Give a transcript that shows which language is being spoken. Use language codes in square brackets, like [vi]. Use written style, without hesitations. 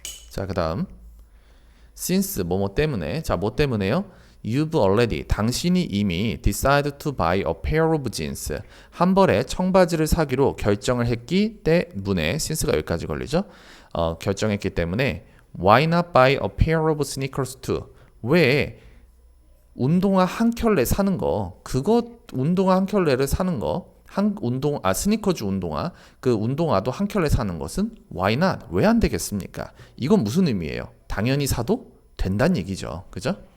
[ko] 자, 그 다음 since 뭐뭐 때문에. 자, 뭐 때문에요? [en] You've already, [ko] 당신이 이미 [en] decided to buy a pair of jeans, [ko] 한 벌의 청바지를 사기로 결정을 했기 때문에, since가 여기까지 걸리죠? 결정했기 때문에 [en] why not buy a pair of sneakers too? [ko] 왜 운동화 한 켤레 사는 거, 운동화 한 켤레를 사는 거, 스니커즈 운동화, 그 운동화도 한 켤레 사는 것은 [en] why not? [ko] 왜 안 되겠습니까? 이건 무슨 의미예요? 당연히 사도 된다는 얘기죠. 그죠?